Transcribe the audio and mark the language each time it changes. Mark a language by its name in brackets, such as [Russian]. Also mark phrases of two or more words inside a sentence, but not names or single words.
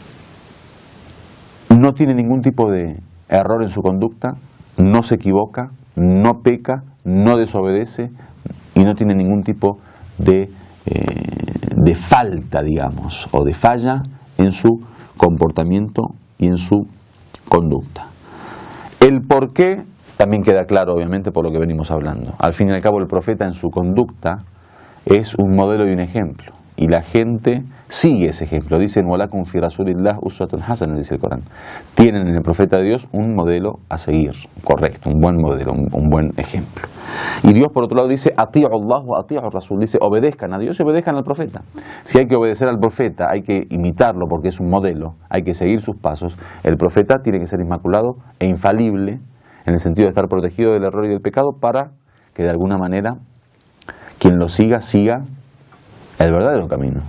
[Spanish] no tiene ningún tipo de error en su conducta, no se equivoca, no peca, no desobedece y no tiene ningún tipo de falta, digamos, o de falla en su comportamiento y en su conducta. El por qué también queda claro, obviamente, por lo que venimos hablando. Al fin y al cabo, el profeta en su conducta es un modelo y un ejemplo. Y la gente sigue ese ejemplo. Dicen, [Arabic] ولكم في رسول الله أسوة حسنة, [Spanish] dice el Corán. Tienen en el profeta de Dios un modelo a seguir, correcto, un buen modelo, un buen ejemplo. Y Dios, por otro lado, dice, [Arabic] أطيعوا الله وأطيعوا الرسول, [Spanish] dice, obedezcan a Dios y obedezcan al profeta. Si hay que obedecer al profeta, hay que imitarlo porque es un modelo, hay que seguir sus pasos. El profeta tiene que ser inmaculado e infalible, en el sentido de estar protegido del error y del pecado, para que de alguna manera quien lo siga el verdadero camino.